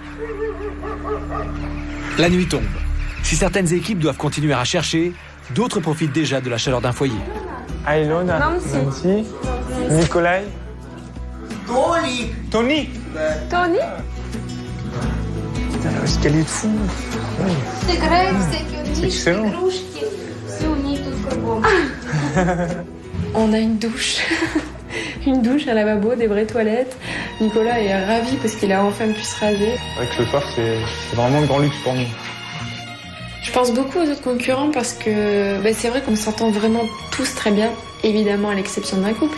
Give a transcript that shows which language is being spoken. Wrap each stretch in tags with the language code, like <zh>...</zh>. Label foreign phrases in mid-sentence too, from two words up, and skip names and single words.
<fr>La nuit tombe. Si certaines équipes doivent continuer à chercher, d'autres profitent déjà de la chaleur d'un foyer. Ilona, Nancy, Nikolai. Tony. Tony? Putain, l'escalier de fou.</fr> <ru>Все играют всякие</ru> <fr>C'est excellent.</fr> <ru>игрушки. Все у них тут кругом.</ru> <fr>On a une douche. Une douche, un lavabo, des vraies toilettes. Nicolas est ravi parce qu'il a enfin pu se raser. C'est vrai que ce soir, c'est vraiment le grand luxe pour nous. Je pense beaucoup aux autres concurrents parce que c'est vrai qu'on s'entend vraiment tous très bien, évidemment à l'exception d'un couple.</fr>